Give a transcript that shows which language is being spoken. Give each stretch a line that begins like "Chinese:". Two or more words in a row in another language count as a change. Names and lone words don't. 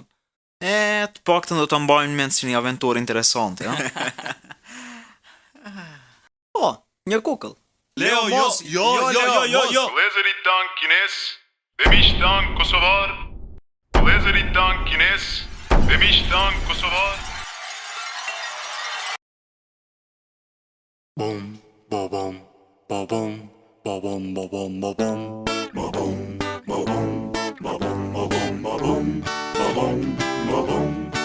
Albanian: Të paktën do të mbajmë mend si një aventurë interesante, ja? Po, një kukull. Leo, jo. Vëllezërit tan kines dhe miq tan kosovar. Vëllezërit tan kines dhe miq tan kosovar. Bom, ba-bom, ba-bom, ba-bom, ba-bom, ba-bom, ba-bom, ba-bom, ba-bom, ba-bom, ba-bom, ba-bom, ba-bom.